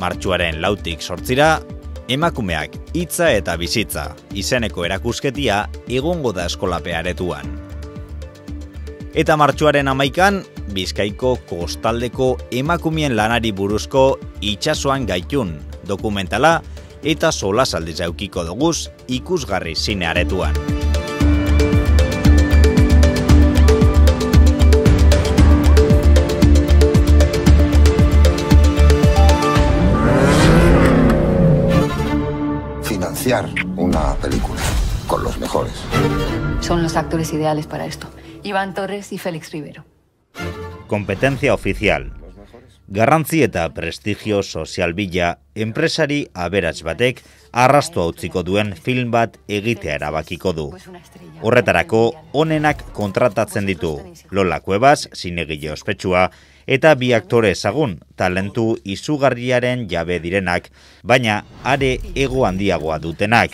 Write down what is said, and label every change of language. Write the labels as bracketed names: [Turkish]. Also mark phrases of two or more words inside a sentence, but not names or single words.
[Basque] martxoaren 4tik 8ra, emakumeak hitza eta bizitza izeneko erakusketia egongo da Eskolape Aretuan. Eta martxoaren 11an, Bizkaiko kostaldeko emakumeen lanari buruzko Itsasoan gaitun dokumentala eta solasaldiz edukiko doguz ikusgarri Zine Aretuan. [Spanish] Financiar una película con los mejores. Son los actores ideales para esto. Iván Torres y Félix Rivero. [Basque] Kompetentzia ofizial. Garrantzi eta prestigio sozial bila enpresari aberats batek arrastoa utziko duen film bat egitea erabakiko du. Horretarako, onenak kontratatzen ditu Lola Cuevas, zinegile ospetsua, eta bi aktore ezagun, talentu izugarriaren jabe direnak, baina are ego handiagoa dutenak.